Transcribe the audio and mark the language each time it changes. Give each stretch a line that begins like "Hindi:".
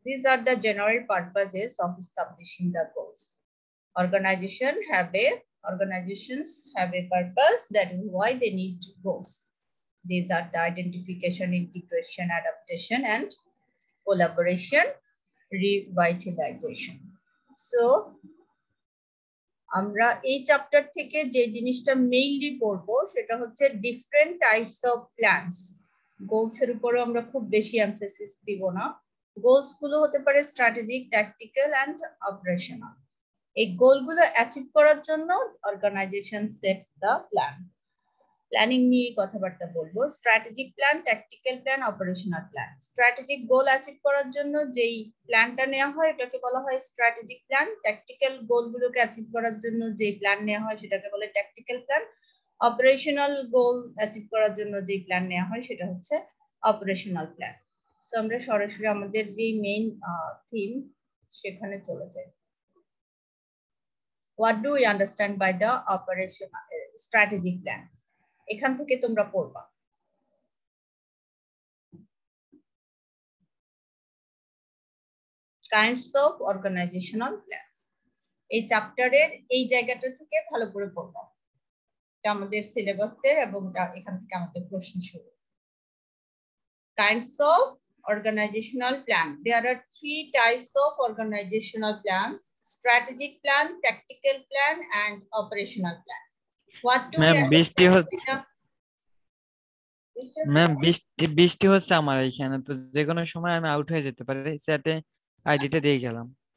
English: These are the general purposes of establishing the goals. Organizations have a purpose. That is why they need goals. These are the identification, integration, adaptation, and collaboration, revitalization.
Bangla: So, আমরা এই chapter থেকে যে জিনিসটা mainly পড়বো সেটা হচ্ছে different types of plans. Goals এর উপরে আমরা খুব বেশি এমফেসিস দিব না। গোলস গুলো হতে পারে স্ট্র্যাটেজিক, ট্যাকটিক্যাল এন্ড অপারেশনাল। এই গোলগুলো অ্যাচিভ করার জন্য organisation
English: Sets the plan.
Bangla: Planning নিয়ে কথাবার্তা বলবো। Strategic plan, tactical plan, operational plan. Strategic গোল অ্যাচিভ করার জন্য যেই প্ল্যানটা নেওয়া হয় এটাকে বলা হয় স্ট্র্যাটেজিক প্ল্যান। ট্যাকটিক্যাল গোলগুলোকে অ্যাচিভ করার জন্য যেই প্ল্যান নেওয়া হয় সেটাকে বলে ট্যাকটিক্যাল প্ল্যান। অপারেশনাল গোল অ্যাচিভ করার জন্য যেই প্ল্যান নেওয়া হয় সেটা হচ্ছে অপারেশনাল প্ল্যান। সো আমরা সরাসরি আমাদের যেই মেইন থিম সেখানে চলে যাই।
English: What do we understand by the operational strategic plan?
Bangla: এখান থেকে তোমরা পড়বা।
English: Kinds of organizational plans.
Bangla: এই চ্যাপ্টারের এই জায়গাটা থেকে ভালো করে পড়বা। এটা আমাদের সিলেবাসের এবং এখান থেকে আমাদের প্রশ্ন শুরু।
English: Kinds of organizational plan. There are 3 types of organizational plans: strategic plan, tactical plan, and operational plan. What do we understand?
Bangla: Ma'am বৃষ্টি হচ্ছে আমার এখানে, তো যে কোনো সময় আমি আউট হয়ে যেতে পারি, চ্যাটে আইডিটা দিয়ে গেলাম।